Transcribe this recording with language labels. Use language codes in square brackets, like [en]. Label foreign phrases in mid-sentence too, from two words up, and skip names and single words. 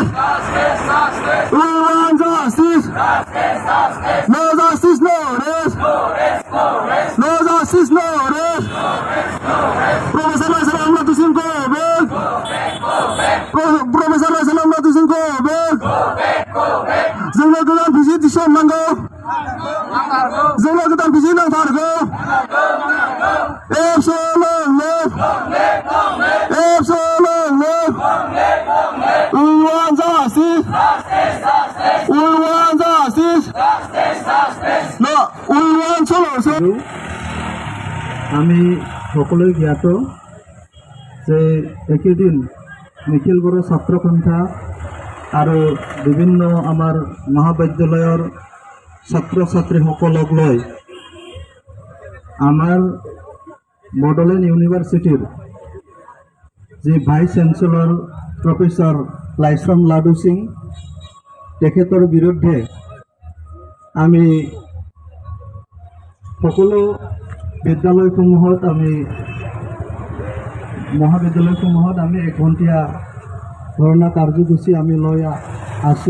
[en] We want justice. No justice, no rest. No justice, no rest. Professor Lasaram Latusim go back. Professor Lasaram Latusim go back. [brx] जोंनो गोदान बिजि थिसननांगौ। जोंनो गोदान बिजि नांथारगौ। [en] Absolute left. Absolute left. We want justice. We want justice. No, we want solution. [as] আমি সকলোৱে জ্ঞাত যে একেদিন নিখিল বড়ো ছাত্ৰ সন্থা আৰু বিভিন্ন আমাৰ মহাবিদ্যালয়ৰ ছাত্ৰ ছাত্ৰীসকলক লৈ আমাৰ বডলেণ্ড ইউনিভাৰ্চিটিৰ যি [en] Vice Chancellor Professor [as] লাইছৰাম লাডু সিং তেখেতৰ বিৰুদ্ধে আমি সকলো বিদ্যালয়সমূহত মহাবিদ্যালয়সমূহত আমি 1 ঘণ্টীয়া ধৰ্ণা কাৰ্যসূচী আমি লৈ আছো।